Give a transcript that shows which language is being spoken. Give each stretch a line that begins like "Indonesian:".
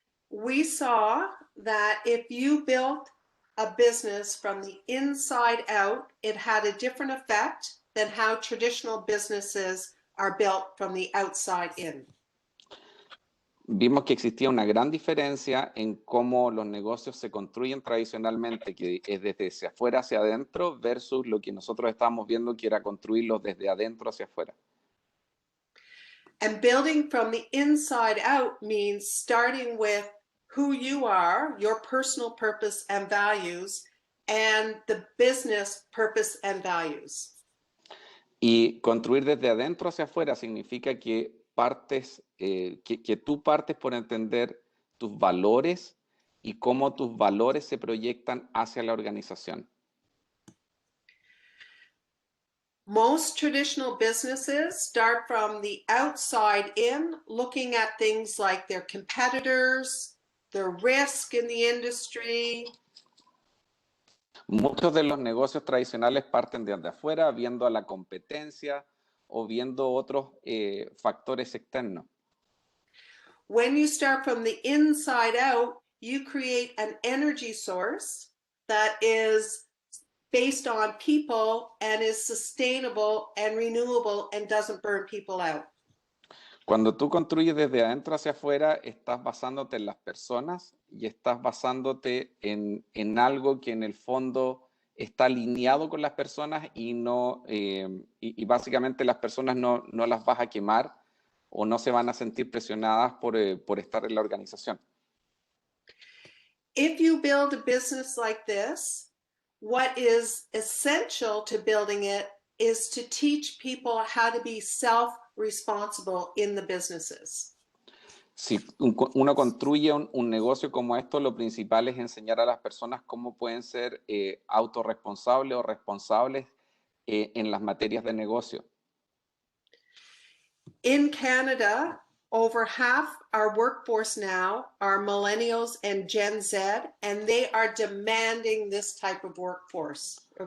English: We saw that if you built a business from the inside out, it had a different effect than how traditional businesses are built from the outside in.
Spanish: Vimos que existía una gran diferencia en cómo los negocios se construyen tradicionalmente, que es desde hacia afuera hacia adentro, versus lo que nosotros estábamos viendo, que era construirlos desde adentro hacia afuera.
English: And building from the inside out means starting with who you are, your personal purpose and values, and the business purpose and values.
Spanish: Y construir desde adentro hacia afuera significa que que tú partes por entender tus valores y cómo tus valores se proyectan hacia la organización.
English: Most traditional businesses start from the outside in, looking at things like their competitors, the risk in the industry.
Spanish: Muchos de los negocios tradicionales parten desde afuera, viendo a la competencia o viendo otros factores externos.
English: When you start from the inside out, you create an energy source that is based on people and is sustainable and renewable and doesn't burn people out.
Spanish: Cuando tú construyes desde adentro hacia afuera, estás basándote en las personas y estás basándote en algo que en el fondo está alineado con las personas y básicamente las personas no las vas a quemar o no se van a sentir presionadas por estar en la organización.
English: If you build a business like this, what is essential to building it is to teach people how to be self-responsible in the businesses.
Spanish: Si uno construye un negocio como esto, lo principal es enseñar a las personas cómo pueden ser autorresponsables o responsables en las materias de negocio.
English: In Canada, over half our workforce now are millennials and Gen Z, and they are demanding this type of workforce.